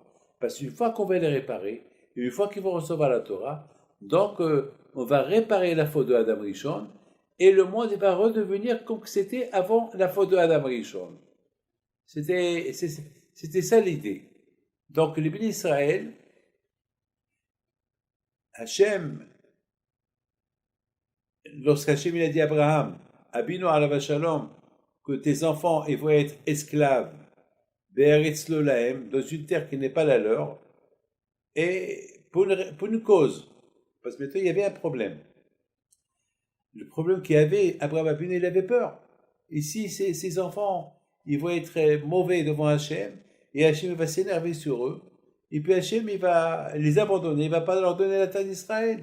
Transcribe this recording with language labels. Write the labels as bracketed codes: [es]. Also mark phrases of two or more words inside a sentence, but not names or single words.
[fr] Parce qu'une fois qu'on va les réparer, et une fois qu'ils vont recevoir la Torah, donc on va réparer la faute de Adam Rishon, et le monde va redevenir comme c'était avant la faute de Adam Rishon. C'était ça l'idée. Donc les bénis Israël, Hachem, lorsqu'Hachem il a dit à Abraham, [he] אבינו עליו השלום, [fr] que tes enfants ils vont être esclaves, [he] בארץ לא להם, [fr] dans une terre qui n'est pas la leur, et pour une cause, parce que maintenant il y avait un problème. Le problème qu'il y avait, Abraham Abinu, il avait peur. Ici, ces enfants, ils vont être mauvais devant Hachem, et Hachem va s'énerver sur eux, et puis Hachem il va les abandonner, il ne va pas leur donner la terre d'Israël.